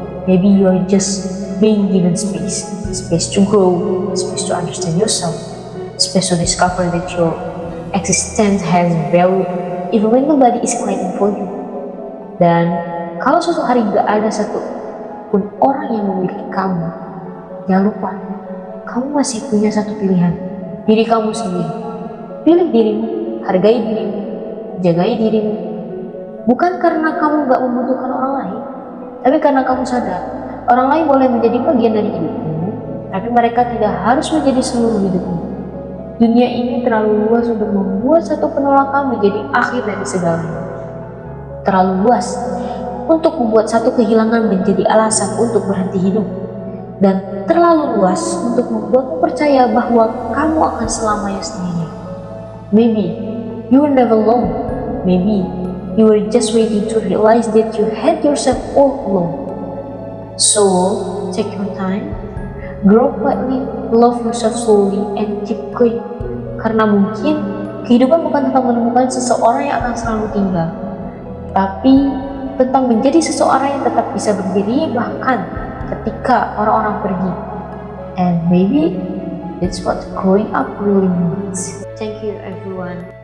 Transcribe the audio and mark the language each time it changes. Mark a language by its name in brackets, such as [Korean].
[English] Maybe you are just being given space, space to grow, space to understand yourself, space to discover that your existence has value, even when nobody is fighting for you. [Indonesian] Dan kalau suatu hari gak ada satu pun orang yang memiliki kamu, jangan lupa, kamu masih punya satu pilihan, diri kamu sendiri. Pilih dirimu, hargai dirimu, jagai dirimu. Bukan karena kamu gak membutuhkan orang lain, tapi karena kamu sadar, orang lain boleh menjadi bagian dari hidupmu, tapi mereka tidak harus menjadi seluruh hidupmu. Dunia ini terlalu luas untuk membuat satu penolakan menjadi akhir dari segalanya. Terlalu luas untuk membuat satu kehilangan menjadi alasan untuk berhenti hidup. Dan terlalu luas untuk membuatmu percaya bahwa kamu akan selamanya sendiri. [English] Maybe you were never alone. Maybe you were just waiting to realize that you had yourself all alone. So, take your time, grow quietly, love yourself slowly, and keep going. [Indonesian] Karena mungkin kehidupan bukan tentang menemukan seseorang yang akan selalu tinggal, tapi tentang menjadi seseorang yang tetap bisa berdiri bahkan ketika orang-orang pergi. [English] And maybe that's what growing up really means. Thank you everyone.